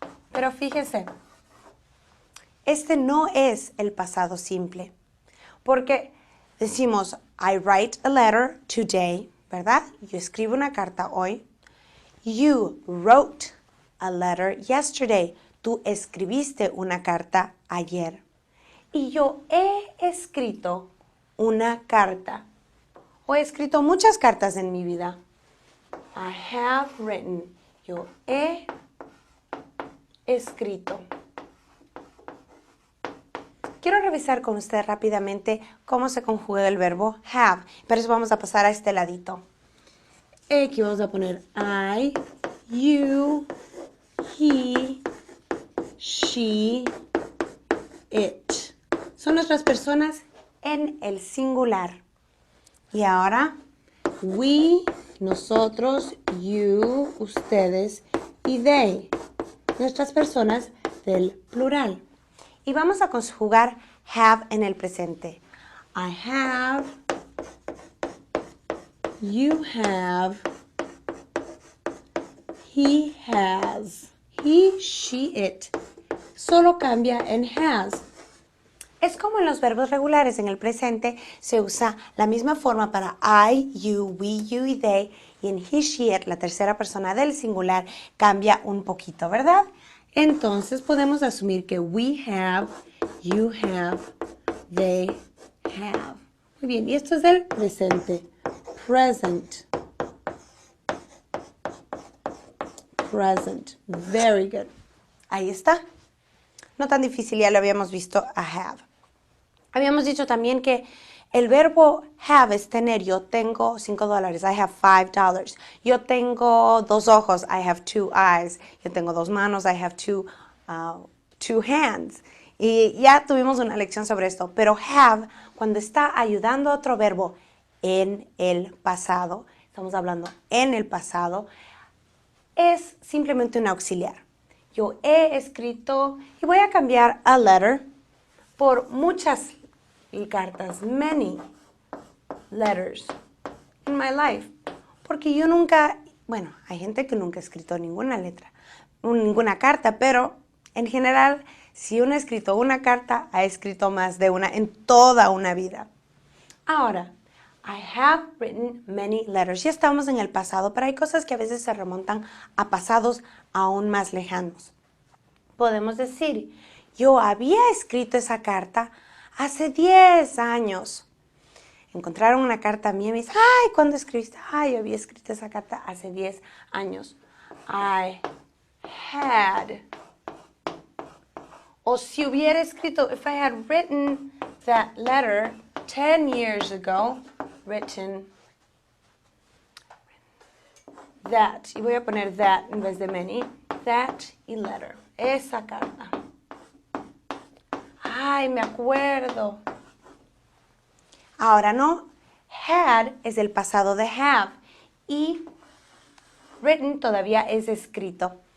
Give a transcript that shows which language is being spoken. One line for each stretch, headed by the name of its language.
Spanish: Pero fíjese, este no es el pasado simple. Porque decimos,
English: I write a letter today,
Spanish: ¿verdad? Yo escribo una carta hoy.
English: You wrote a letter yesterday.
Spanish: Tú escribiste una carta ayer. Y yo he escrito una carta. O he escrito muchas cartas en mi vida.
English: I have written.
Spanish: Yo he escrito. Quiero revisar con usted rápidamente cómo se conjuga el verbo have. Pero eso vamos a pasar a este ladito. Aquí vamos a poner
English: I, you, he, she, it.
Spanish: Son nuestras personas en el singular. Y ahora, we, nosotros, you, ustedes y they. Nuestras personas del plural. Y vamos a conjugar have en el presente.
English: I have, you have, he has, he, she, it.
Spanish: Solo cambia en has. Es como en los verbos regulares, en el presente se usa la misma forma para I, you, we, you y they. Y en he, she, it, la tercera persona del singular, cambia un poquito, ¿verdad? Entonces podemos asumir que
English: we have, you have, they have.
Spanish: Muy bien, y esto es el presente.
English: Present. Present. Very good.
Spanish: Ahí está. No tan difícil, ya lo habíamos visto a have. Habíamos dicho también que el verbo have es tener. Yo tengo $5.
English: I have $5.
Spanish: Yo tengo 2 ojos.
English: I have 2 eyes.
Spanish: Yo tengo 2 manos.
English: I have two hands.
Spanish: Y ya tuvimos una lección sobre esto. Pero have, cuando está ayudando a otro verbo en el pasado, estamos hablando en el pasado, es simplemente un auxiliar. Yo he escrito, y voy a cambiar a letter por muchas cartas,
English: many letters. in my life.
Spanish: Porque yo nunca, bueno, hay gente que nunca ha escrito ninguna letra, ninguna carta, pero en general, si uno ha escrito una carta, ha escrito más de una en toda una vida. Ahora,
English: I have written many letters.
Spanish: Ya estamos en el pasado, pero hay cosas que a veces se remontan a pasados aún más lejanos. Podemos decir, yo había escrito esa carta hace 10 años. Encontraron una carta mía y me dicen, ay, ¿cuándo escribiste? Ay, yo había escrito esa carta hace 10 años.
English: I had.
Spanish: O si hubiera escrito,
English: if I had written that letter 10 years ago, written that.
Spanish: Y voy a poner that en vez de many. That y letter. Esa carta. Ay, me acuerdo. Ahora no, had es el pasado de have y written todavía es escrito.